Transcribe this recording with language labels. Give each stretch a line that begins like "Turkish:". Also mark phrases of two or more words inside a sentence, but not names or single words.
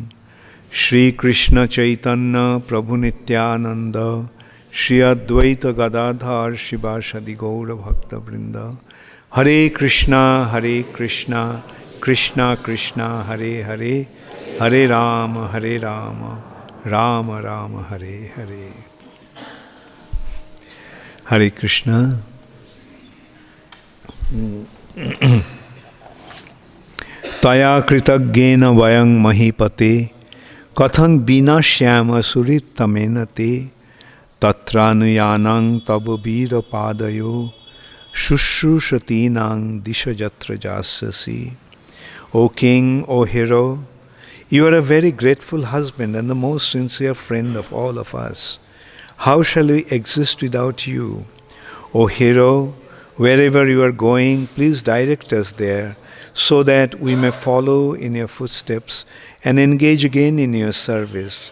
Sanskrit: Shri Krishna Chaitanya Prabhu Nityananda Shri Advaita Gadadhar Shivasadi Gaura Bhakta Vrinda. Hare Krishna, Krishna Krishna, Hare Hare, Hare Rama, Rama Rama, Hare Hare. Hare Krishna. Taya kritagyena vayang mahipate kathang vinashyama suritamenate tatranuyanang tabubira padayo shushushatinang dishajatra jasasi.
English: O king, O hero, you are a very grateful husband and the most sincere friend of all of us. How shall we exist without you? O hero, wherever you are going, please direct us there, so that we may follow in your footsteps and engage again in your service.